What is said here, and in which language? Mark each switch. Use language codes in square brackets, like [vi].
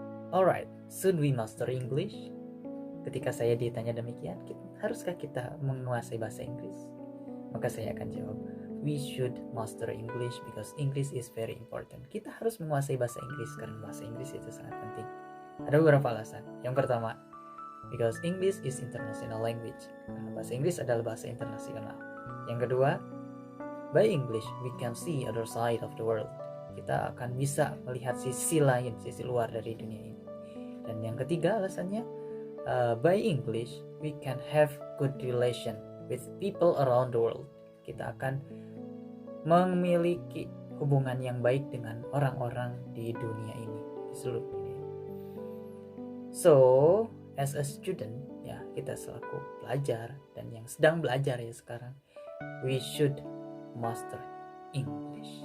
[en] Alright, should we master English? [id] Ketika saya ditanya demikian, haruskah kita menguasai bahasa Inggris? Maka saya akan jawab, [en] we should master English because English is very important. [id] Kita harus menguasai bahasa Inggris karena bahasa Inggris itu sangat penting. Ada beberapa alasan. Yang pertama, [en] because English is international language. [id] Karena bahasa Inggris adalah bahasa internasional. Yang kedua, [en] by English we can see other side of the world. [id] Kita akan bisa melihat sisi lain, sisi luar dari dunia ini. Dan yang ketiga alasannya, [en] by English we can have good relation with people around the world. [id] Kita akan memiliki hubungan yang baik dengan orang-orang di dunia ini, di seluruh dunia ini. So, [en] as a student, [id] kita selaku pelajar dan yang sedang belajar sekarang, [en] we should master English.